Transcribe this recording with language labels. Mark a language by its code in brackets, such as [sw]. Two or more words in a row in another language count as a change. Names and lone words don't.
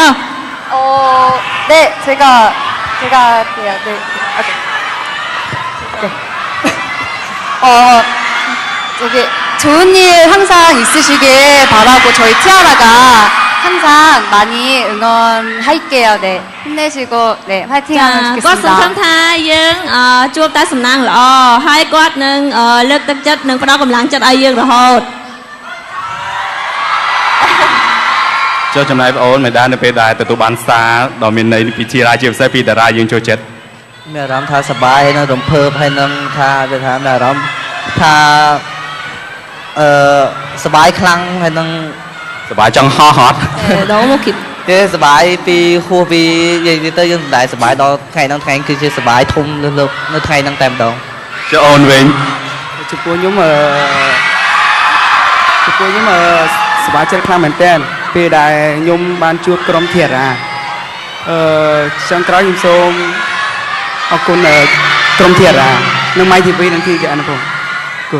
[ko] 네, 제가 할게요. 네, 네. 여기 좋은 일 항상 있으시길 바라고 저희 티아라가 항상 많이 응원할게요. 네, 힘내시고 네, 화이팅하면 좋겠습니다. [km] គាត់សង្ឃឹមថាយើងជួបតែសំណាងល្អហើយគាត់នឹងលើកទឹកចិត្តនិងផ្ដល់កម្លាំងចិត្តឲ្យយើងរហូត ចូលចំណាយបងអូនមិនដែរនៅពេលដែលទទួលបានសារដ៏មានន័យពីធីអារ៉ាជាពិសេសពីតារាយើងចូលចិត្ត មានអារម្មណ៍ថាសប្បាយហើយនឹងរំភើបហើយនឹងថាវាថាមានអារម្មណ៍ថាសប្បាយខ្លាំងហើយនឹង សប្បាយចង់ហោះហត់ [ko] 너무 기쁘 [km] ទេសប្បាយពីហួសពីនិយាយទៅយើងមិនដែលសប្បាយដល់ថ្ងៃហ្នឹងថ្ងៃគឺជាសប្បាយធំលើកនៅថ្ងៃហ្នឹងតែម្ដង ចុះអូនវិញ ចំពោះខ្ញុំសប្បាយចិត្តខ្លាំងមែនទែនពេលដែលខ្ញុំបានជួបក្រុមធីអារ៉ាចុងក្រោយខ្ញុំសូមអរគុណក្រុមធីអារ៉ានិងម៉ៃធីវីនិងធីជាអនុពងគុណ